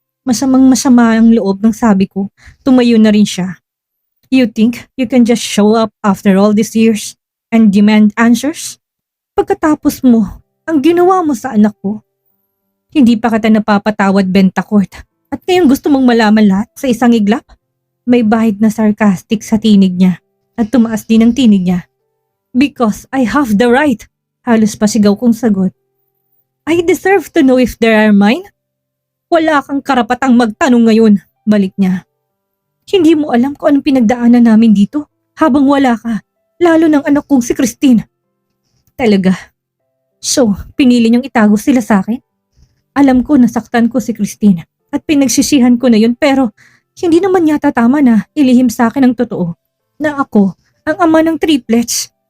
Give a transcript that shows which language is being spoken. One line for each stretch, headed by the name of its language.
Filipino: Masamang masama ang loob ng sabi ko. Tumayo na rin siya.
English: "You think you can just show up after all these years and demand answers?
Filipino: Pagkatapos mo, ang ginawa mo sa anak ko. Hindi pa kita napapatawad, Bentacourt. At ngayon gusto mong malaman lahat sa isang iglap?" May bahid na sarcastic sa tinig niya at tumaas din ang tinig niya.
English: "Because I have the right."
Filipino: Halos pasigaw kong sagot.
English: "I deserve to know if they are mine?"
Filipino: "Wala kang karapatang magtanong ngayon," balik niya. "Hindi mo alam kung anong pinagdaanan namin dito habang wala ka, lalo ng anak kong si Christine." "Talaga? So, pinili niyong itago sila sa akin? Alam ko nasaktan ko si Christine at pinagsisihan ko na yun, pero hindi naman yata tama na ilihim sa akin ang totoo na ako ang ama ng triplets."